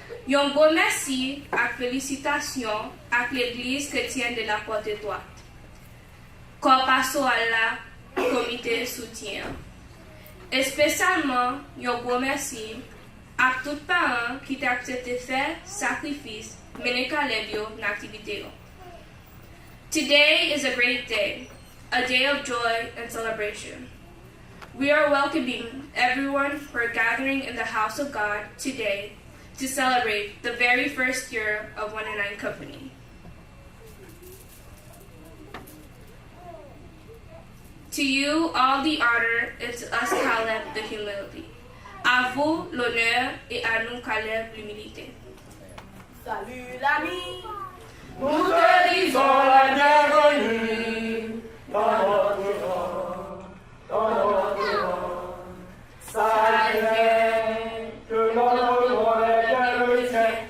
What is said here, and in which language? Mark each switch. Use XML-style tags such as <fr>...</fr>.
<fr>Un beau merci et félicitations à l'église chrétienne de la Porte Droite. Corps pastoral la comité soutien. Et spécialement, un beau merci à tous les parents qui ont accepté de faire sacrifice mener Caleb dans l'activité.</fr> <en>Today is a great day, a day of joy and celebration. We are welcoming everyone for gathering in the house of God today to celebrate the very first year of 109 Company. To you, all the honor, and to us, Caleb, the humility.</en> <fr>À vous, l'honneur, et à nous, Caleb, l'humilité. Salut l'ami, nous te disons la bienvenue dans notre rang, dans notre rang. Salut, que notre nom est bien le tien.</fr>